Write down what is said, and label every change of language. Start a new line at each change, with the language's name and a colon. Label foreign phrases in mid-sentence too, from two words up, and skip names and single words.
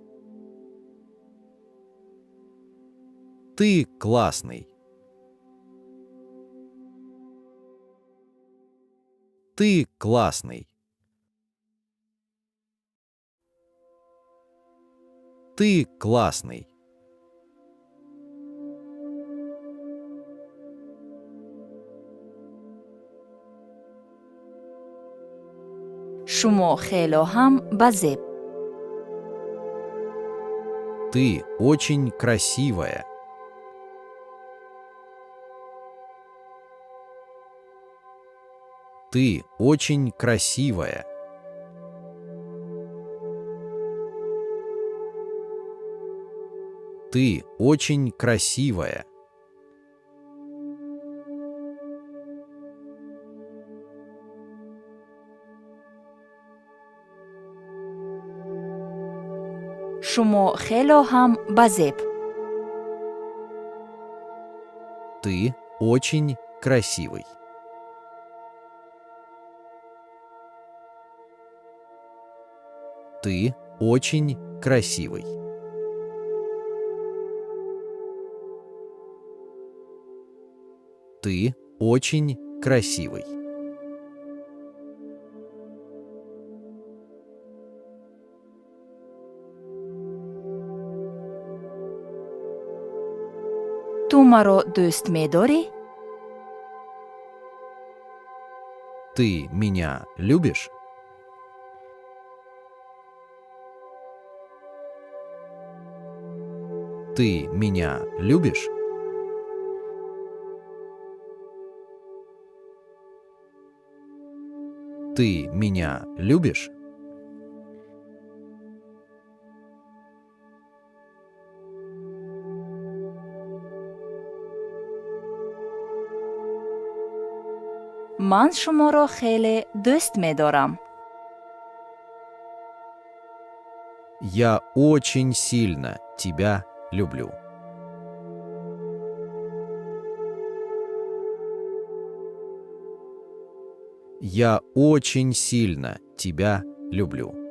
Russian: Ты классный. Ты классный. Ты классный.
Tajik: шумо хело ҳам ба зеб.
Russian: Ты очень красивая. Ты очень красивая. Ты очень красивая.
Tajik: шумо хело ҳам ба зеб.
Russian: Ты очень красивый. Ты очень красивый. Ты очень красивый.
Tajik: ту маро дӯст медорӣ?
Russian: Ты меня любишь? Ты меня любишь? Ты меня любишь?
Tajik: ман шуморо хеле дӯст медорам.
Russian: Я очень сильно тебя люблю. Я очень сильно тебя люблю.